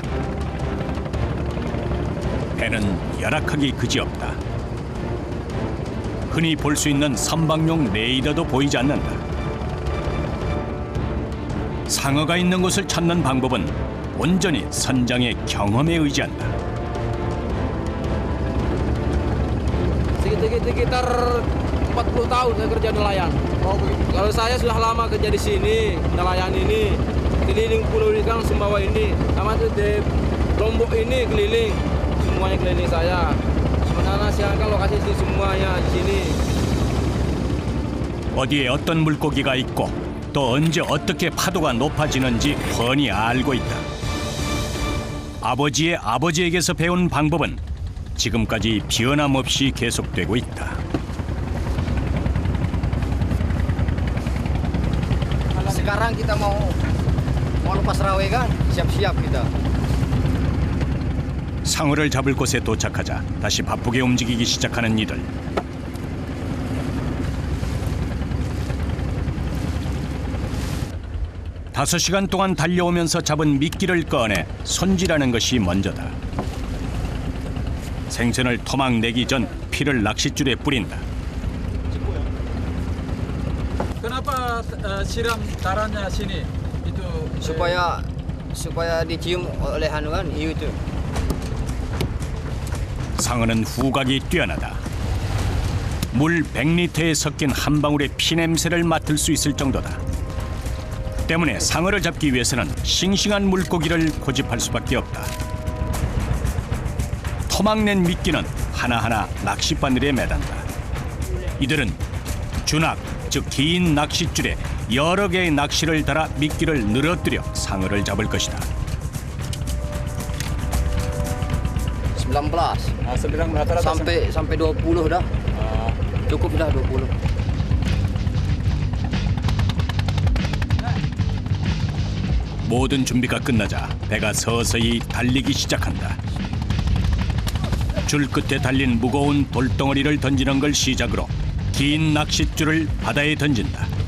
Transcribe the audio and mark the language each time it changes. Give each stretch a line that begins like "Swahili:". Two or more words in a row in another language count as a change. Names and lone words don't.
Korean: 배는 열악하기 그지없다. 흔히 볼 수 있는 선박용 레이더도 보이지 않는다. 상어가 있는 곳을 찾는 방법은 온전히 선장의 경험에 의지한다.
Indonesian: Sekitar 40 tahun saya kerja nelayan. Kalau saya sudah lama kerja di sini, nelayan ini, keliling pulau ikan Sumbawa ini, sama itu di Lombok ini keliling, semuanya keliling saya. Sebenarnya saya kan lokasi di semuanya di sini.
Korean: 어디에 어떤 물고기가 있고 또 언제 어떻게 파도가 높아지는지 훤히 알고 있다. 아버지의 아버지에게서 배운 방법은 지금까지 변함없이 계속되고 있다.
Indonesian: Sekarang kita mau lepas rawe kan, siap-siap kita.
Korean: 상어를 잡을 곳에 도착하자 다시 바쁘게 움직이기 시작하는 이들. 다섯 시간 동안 달려오면서 잡은 미끼를 꺼내 손질하는 것이 먼저다. 생선을 토막 내기 전 피를 낚싯줄에 뿌린다.
Indonesian: Kenapa siram darahnya sini? Itu Supaya dicium oleh hanuan hiu itu.
Korean: 상어는 후각이 뛰어나다. 물 100리터에 섞인 한 방울의 피 냄새를 맡을 수 있을 정도다. 때문에 상어를 잡기 위해서는 싱싱한 물고기를 고집할 수밖에 없다. 토막낸 미끼는 하나하나 낚싯바늘에 매단다. 이들은 주낙, 즉 긴 낚싯줄에 여러 개의 낚시를 달아 미끼를 늘어뜨려 상어를 잡을 것이다.
Indonesian: 19 sedang rata-rata sampai 20 dah. Cukup dah 20.
Korean: 모든 준비가 끝나자 배가 서서히 달리기 시작한다. 줄 끝에 달린 무거운 돌덩어리를 던지는 걸 시작으로 긴 낚싯줄을 바다에 던진다.